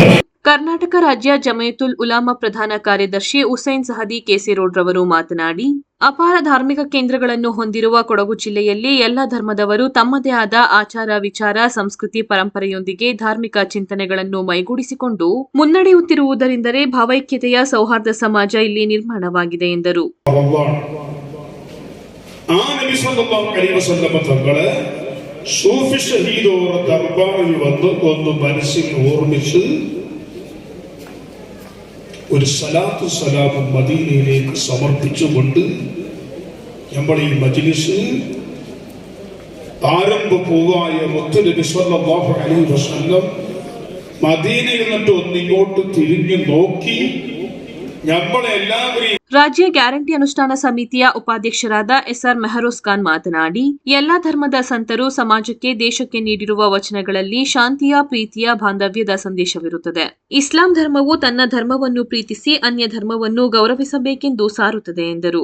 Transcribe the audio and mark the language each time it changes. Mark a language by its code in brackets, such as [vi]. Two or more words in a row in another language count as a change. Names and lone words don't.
[kn] ಕರ್ನಾಟಕ ರಾಜ್ಯ ಜಮಯತುಲ್ ಉಲಾಮಾ ಪ್ರಧಾನ ಕಾರ್ಯದರ್ಶಿ ಹುಸೈನ್ ಸಹದಿ ಕೇಸಿರೋಡ್ ರವರು ಮಾತನಾಡಿ, ಅಪಾರ ಧಾರ್ಮಿಕ ಕೇಂದ್ರಗಳನ್ನು ಹೊಂದಿರುವ ಕೊಡಗು ಜಿಲ್ಲೆಯಲ್ಲಿ ಎಲ್ಲ ಧರ್ಮದವರು ತಮ್ಮದೇ ಆದ ಆಚಾರ, ವಿಚಾರ, ಸಂಸ್ಕೃತಿ, ಪರಂಪರೆಯೊಂದಿಗೆ ಧಾರ್ಮಿಕ ಚಿಂತನೆಗಳನ್ನು ಮೈಗೂಡಿಸಿಕೊಂಡು ಮುನ್ನಡೆಯುತ್ತಿರುವುದರಿಂದಲೇ ಭಾವೈಕ್ಯತೆಯ ಸೌಹಾರ್ದ ಸಮಾಜ ಇಲ್ಲಿ ನಿರ್ಮಾಣವಾಗಿದೆ ಎಂದರು. [ml] ഒരു സലാത്തു സലാമും മദീനയിലേക്ക് സമർപ്പിച്ചുകൊണ്ട് നമ്മൾ ഈ മജ്ലിസ് ആരംഭപൂവായ മുത്തുനബി [ar] صلى الله عليه وسلم [ml] മദീനയിൽ നിന്നിട്ട് ഒന്നിങ്ങോട്ട് തിരിഞ്ഞു നോക്കി നമ്മളെല്ലാവരെയും [kn] ರಾಜ್ಯ ಗ್ಯಾರಂಟಿ ಅನುಷ್ಠಾನ ಸಮಿತಿಯ ಉಪಾಧ್ಯಕ್ಷರಾದ ಎಸ್ಆರ್ ಮೆಹರೋಜ್ ಖಾನ್ ಮಾತನಾಡಿ, ಎಲ್ಲಾ ಧರ್ಮದ ಸಂತರು ಸಮಾಜಕ್ಕೆ, ದೇಶಕ್ಕೆ ನೀಡಿರುವ ವಚನಗಳಲ್ಲಿ ಶಾಂತಿಯ, ಪ್ರೀತಿಯ, ಬಾಂಧವ್ಯದ ಸಂದೇಶವಿರುತ್ತದೆ. ಇಸ್ಲಾಂ ಧರ್ಮವು ತನ್ನ ಧರ್ಮವನ್ನು ಪ್ರೀತಿಸಿ ಅನ್ಯ ಧರ್ಮವನ್ನು ಗೌರವಿಸಬೇಕೆಂದು ಸಾರುತ್ತದೆ ಎಂದರು.